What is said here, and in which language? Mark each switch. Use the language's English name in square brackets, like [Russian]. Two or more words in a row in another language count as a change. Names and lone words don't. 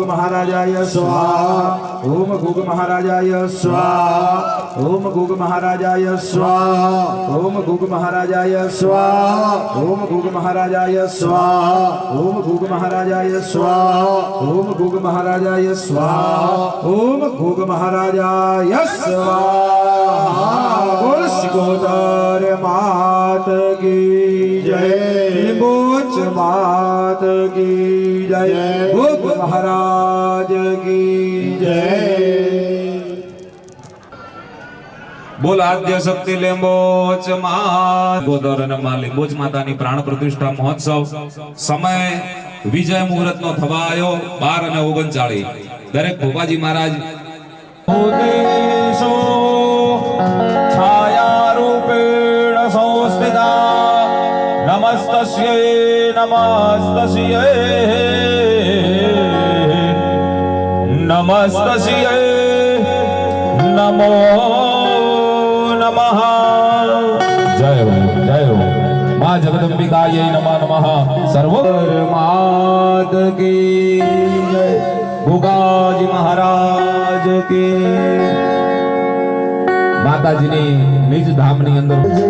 [Sanskrit] महाराजाय स्वाहा ओम गोग महाराजाय स्वाहा ओम गोग महाराजाय स्वाहा ओम गोग महाराजाय स्वाहा ओम गोग महाराजाय स्वाहा ओम गोग महाराजाय स्वाहा ओम गोग महाराजाय स्वाहा ओम गोग महाराजाय स्वाहा [Hindi] बोल शिकोतर मात की जय लिंबोच मात की जय गोग महाराज की जय बोल आद्य शक्ति लिंबोच मात गोदरन [Gujarati] માં લીંબોચ માતાની પ્રાણ પ્રતિષ્ઠા મહોત્સવ સમય વિજય મુહૂર્ત નો થવાયો 12:39 દરેક ભોપાજી મહારાજ [Sanskrit] उदेशो छायारूपेण संस्थिता नमस्तस्यै नमः નમસ્તસ્યૈ નમસ્તસ્યૈ નમો નમઃ જય હો મા જગદંબિકાય નમઃ નમઃ [Hindi] सर्वमात की जय भोगाजी महाराज की [Gujarati] માતાજીની નિજ ધામની અંદર